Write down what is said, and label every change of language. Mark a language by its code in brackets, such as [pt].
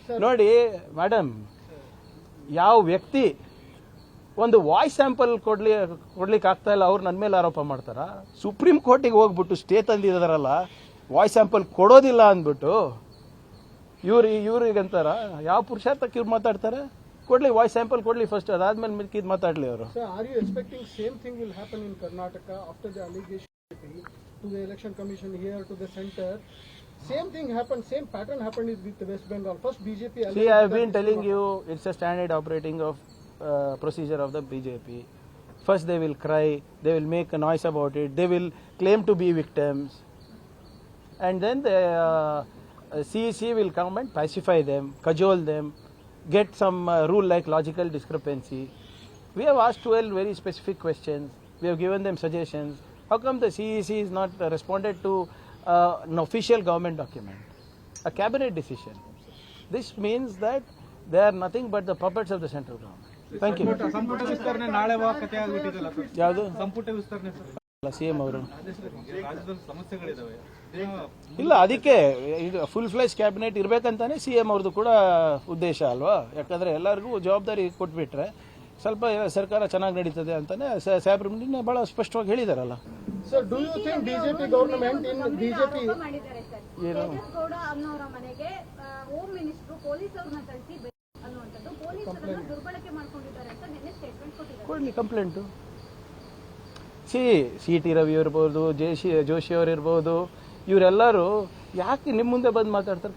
[kn] ನೋಡಿ ಮೇಡಮ್, ಯಾವ ವ್ಯಕ್ತಿ ಒಂದು ವಾಯ್ಸ್ ಸ್ಯಾಂಪಲ್ ಕೊಡ್ಲಿಕ್ಕೆ ಆಗ್ತಾ ಇಲ್ಲ, ಅವ್ರು ನನ್ನ ಮೇಲೆ ಆರೋಪ ಮಾಡ್ತಾರ. ಸುಪ್ರೀಂ ಕೋರ್ಟಿಗೆ ಹೋಗ್ಬಿಟ್ಟು ಸ್ಟೇ ತಂದಿದಾರಲ್ಲ, ವಾಯ್ಸ್ ಸ್ಯಾಂಪಲ್ ಕೊಡೋದಿಲ್ಲ ಅಂದ್ಬಿಟ್ಟು ಇವ್ರಿಗಂತಾರ. ಯಾವ ಪುರುಷಾರ್ಥಕ್ಕೆ ಇವ್ರು ಮಾತಾಡ್ತಾರೆ? ಕೊಡ್ಲಿ, ವಾಯ್ಸ್ ಸ್ಯಾಂಪಲ್ ಕೊಡ್ಲಿ ಫಸ್ಟ್, ಅದಾದ್ಮೇಲೆ ಮಿಕ್ಕಿದ್ ಮಾತಾಡ್ಲಿ ಅವರು. [en] Sir, are you expecting same thing will happen in Karnataka after the allegation to the election commission here to the center? Same thing happened, same pattern happened with the West Bengal. First BJP. See, I have been telling you, it's a standard operating of procedure of the BJP. First they will cry, they will make a noise about it, they will claim to be victims, and then the CEC will come and pacify them, cajole them, get some rule like logical discrepancy. We have asked 12 very specific questions, we have given them suggestions. How come the CEC is not responded to an official government document, a cabinet decision? This means that they are nothing but the puppets of the central government. Thank you. [kn] ಸಂಪುಟ ವಿಸ್ತರಣೆ ನಾಳೆ ಕತೆ ಆಗ್ಬಿಟ್ಟಿದಲ್ಲ sir. ಯಾವುದು ಸಂಪುಟ ವಿಸ್ತರಣೆ sir? CM ಅವರು ರಾಜ್ಯದಲ್ಲಿ ಸಮಸ್ಯೆಗಳಿದಾವೆ. ಇಲ್ಲ, ಅದಕ್ಕೆ ಈಗ ಫುಲ್ ಫ್ಲೆಶ್ ಕ್ಯಾಬಿನೆಟ್ ಇರಬೇಕಂತಾನೆ ಸಿಎಂ ಅವ್ರದ್ದು ಕೂಡ ಉದ್ದೇಶ ಅಲ್ವಾ? ಯಾಕಂದ್ರೆ ಎಲ್ಲರಿಗೂ ಜವಾಬ್ದಾರಿ ಕೊಟ್ಬಿಟ್ರೆ ಸ್ವಲ್ಪ ಸರ್ಕಾರ ಚೆನ್ನಾಗಿ ನಡೀತದೆ ಅಂತಾನೆ ಸಾಹೇಬ್ರು ಬಹಳ ಸ್ಪಷ್ಟವಾಗಿ ಹೇಳಿದಾರಲ್ಲ. [en] Sir, do you think BJP government in BJP [kn] ಮಾಡಿದ್ದಾರೆ ಸರ್. ಏನು? ತೇಜಸ್ ಗೌಡ ಅನ್ನೋರ ಮನೆಗೆ ಹೋಮ್ ಮಿನಿಸ್ಟರ್ ಪೊಲೀಸ್ ಅವ್ರನ್ನ ಕಳಿಸಿ ಅನ್ನುವಂಥದ್ದು ಪೊಲೀಸರನ್ನ ದುರ್ಬಳಕೆ ಮಾಡ್ಕೊಂಡಿದ್ದಾರೆ ಅಂತ ನಿನ್ನೆ ಸ್ಟೇಟ್ಮೆಂಟ್ ಕೊಟ್ಟಿದ್ದಾರೆ. ಕೊಡ್ಲಿ ಕಂಪ್ಲೇಂಟು. ಸಿ.ಟಿ. ರವಿ ಇರ್ಬೋದು, ಜೋಶಿ ಅವರು ಇರ್ಬೋದು, ಇವರೆಲ್ಲರೂ ಯಾಕೆ ನಿಮ್ಮ ಮುಂದೆ ಬಂದು ಮಾತಾಡ್ತಾರೆ?